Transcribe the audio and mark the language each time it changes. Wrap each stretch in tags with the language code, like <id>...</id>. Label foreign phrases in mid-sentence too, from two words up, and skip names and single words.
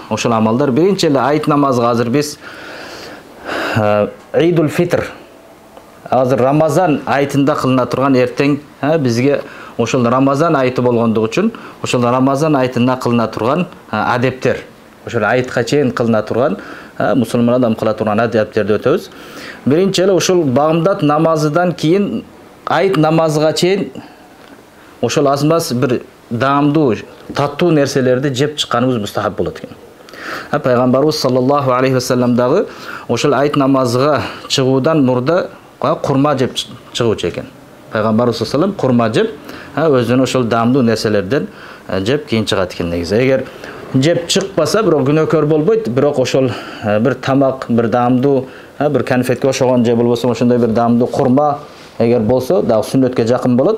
<ky>Ошол амалдар биринчи эле айыт намазга азыр биз Айдул Фитр, азыр Рамазан айытында кылына турган эртең бизге ошол Рамазан айыты болгондугу үчүн ошол Рамазан айытында кылына турган адептер, ошол айытка чейин кылына турган мусулман адам кыла турган адептерди өтөбүз. Биринчи эле ошол багымдат намазыдан кийин айыт намазыга чейин ошол азмаз бир даамдуу, таттуу нерселерди жеп чыкканыбыз мустахаб болот экен. Пайгамбарыбыз</ky> <ar>صلى الله عليه وسلم</ar> <ky>дагы ошол айыт намазыга чыгуудан мурда курма жеп чыгуучу экен. Пайгамбарыбыз</ky> <ar>صلى الله عليه وسلم</ar> <ky>курма жеп, өзүнө ошол даамдуу нерселерден жеп кийин чыгат экен негизи. Эгер жеп чыкпаса, бирок күнөөкөр болбойт, бирок ошол бир тамак, бир даамдуу, бир конфетке ошогон же болбосо ошондой бир даамдуу курма эгер болсо, дагы сүннөткө жакын болот.</ky>